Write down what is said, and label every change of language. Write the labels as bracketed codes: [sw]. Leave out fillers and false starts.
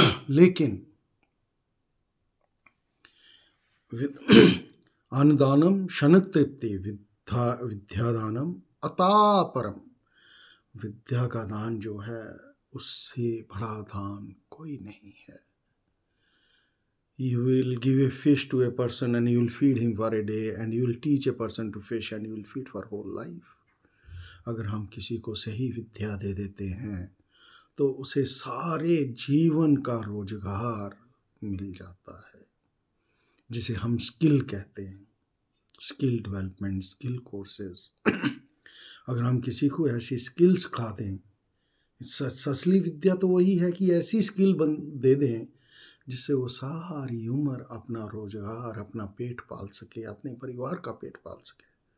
[hi] लेकिन [sa] अन्नदानम क्षणिक तृप्ति, विद्यादानम अथापरम। [hi] विद्या का दान जो है उससे बड़ा दान कोई नहीं है। [en] You will give a fish to a person and you will feed him for a day, and you will teach a person to fish and you will feed for whole life. [hi] अगर हम किसी को सही विद्या दे देते हैं तो उसे सारे जीवन का रोजगार मिल जाता है, जिसे हम स्किल कहते हैं, स्किल डेवलपमेंट, स्किल कोर्सेज। अगर हम किसी को ऐसी स्किल्स सिखा दें, असली विद्या तो वही है कि ऐसी स्किल दे दें जिससे वो सारी उम्र अपना रोजगार, अपना पेट पाल सके, अपने परिवार का पेट पाल सके।